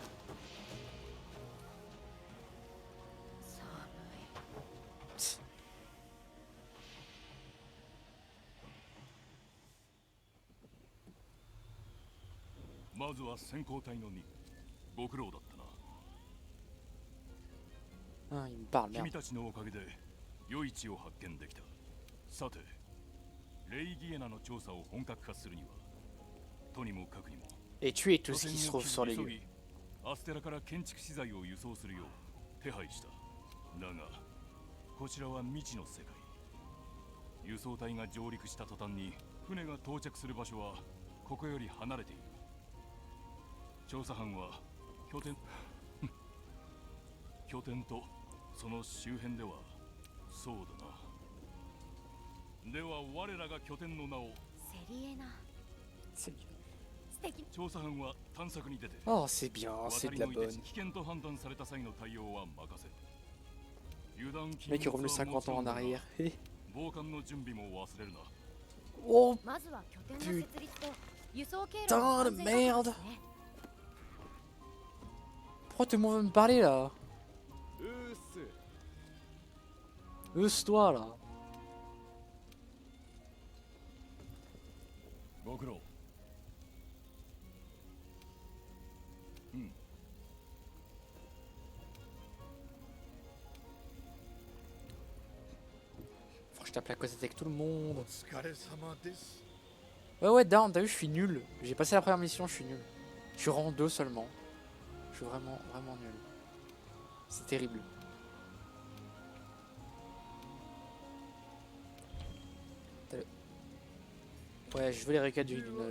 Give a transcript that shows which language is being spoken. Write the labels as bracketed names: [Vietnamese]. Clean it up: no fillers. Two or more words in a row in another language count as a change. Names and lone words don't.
[Japanese] まずは先行隊の2。ご苦労だったな。 [French] Ah, il me parle, [Japanese] 君 [French] merde. [Japanese] たちのおかげで良い地を発見できた。さて、レイギエナの調査を本格化するには、とにもかくにも [French] Et tuer tout ce qui se trouve sur les [Japanese] 急 [French] lieux. [Japanese] ぎアステラから建築資材を輸送するよう手配した。だが、こちらは未知の世界。輸送隊が上陸した途端に船が到着する場所はここより離れている。調査班は拠点拠点とその周辺ではそうだな。では我らが拠点の名を。セリエナ。 [French] C'est bien. [Japanese] 素敵。調査班は探索に出て [French] Oh, c'est bien, c'est [Japanese] 渡 [French] de [Japanese] り [French] la [Japanese] のいで [French] bonne. [Japanese] 危険と判断された際の対応は任せる。油断 [French] Le mec est revenu 50 ans en arrière. [Japanese] 防寒の準備も忘れるな。 Oh まずは拠点の設立と輸送経路 [French] putain [Japanese] の [French] de [Japanese] 安全確保 [French] merde. [Japanese] ですね。 [French] Pourquoi tout le monde veut me parler là? Use-toi là. [Japanese] ご苦労。 [French] Faut que je tape la causette avec tout le monde. [Japanese] お疲れ様です。 [French] Ouais, ouais, down, t'as vu, je suis nul. J'ai passé la première mission, je suis nul. Je suis rang 2 seulement. Je suis vraiment, vraiment nul. C'est terrible. T'as le- Ouais, je veux les requêtes du log.